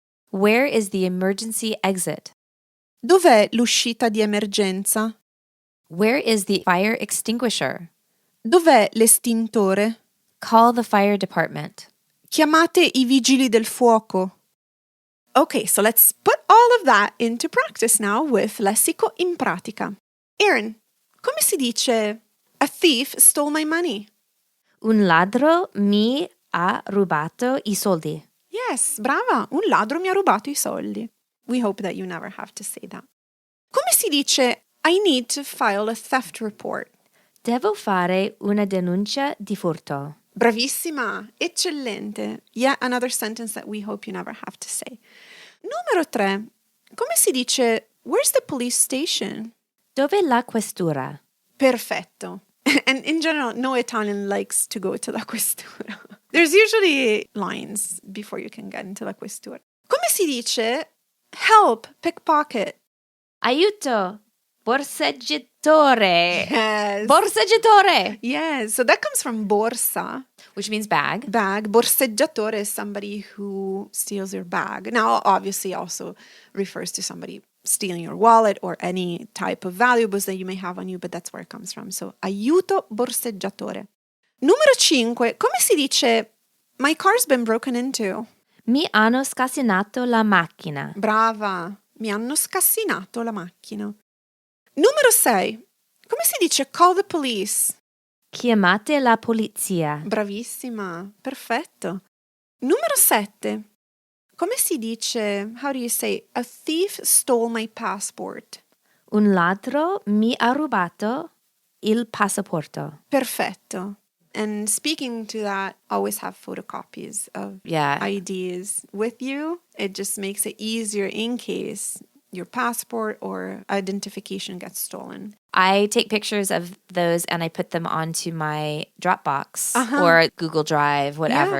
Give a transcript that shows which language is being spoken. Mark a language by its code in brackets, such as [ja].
[en] Where is the emergency exit? [it] Dov'è l'uscita di emergenza? [en] Where is the fire extinguisher? [it] Dov'è l'estintore? [en] Call the fire department. [it] Chiamate i vigili del fuoco. [en] Okay, so let's put all of that into practice now with Lessico in pratica. Erin, [it] come si dice [en] a thief stole my money? [it] Un ladro mi ha rubato I soldi. [en] Yes, [it] brava, un ladro mi ha rubato I soldi. [en] We hope that you never have to say that. [it] Come si dice [en] I need to file a theft report? [it] Devo fare una denuncia di furto. Bravissima, eccellente. [en] Yet another sentence that we hope you never have to say. [it] Numero 3. Come si dice [en] where's the police station? [it] Dove la questura? Perfetto. [en] And in general, no Italian likes to go to la questura. There's usually lines before you can get into la questura. [it] Come si dice [en] help, pickpocket? [it] Aiuto, borseggiatore. [en] Yes. [it] Borseggiatore. [en] Yes. So that comes from borsa, Which means bag. bag. Borseggiatore is somebody who steals your bag. Now, obviously, also refers to somebody stealing your wallet or any type of valuables that you may have on you, but that's where it comes from. [it] So, aiuto borseggiatore. Numero 5. Come si dice [en] my car's been broken into? [it] Mi hanno scassinato la macchina. Brava. Mi hanno scassinato la macchina. Numero 6. Come si dice [en] call the police? [it] Chiamate la polizia. Bravissima. Perfetto. Numero 7. Come si dice, [en] how do you say, a thief stole my passport? [it] Un ladro mi ha rubato il passaporto. Perfetto. [en] And speaking to that, always have photocopies of IDs with you. It just makes it easier in case your passport or identification gets stolen. I take pictures of those and I put them onto my Dropbox or Google Drive, whatever.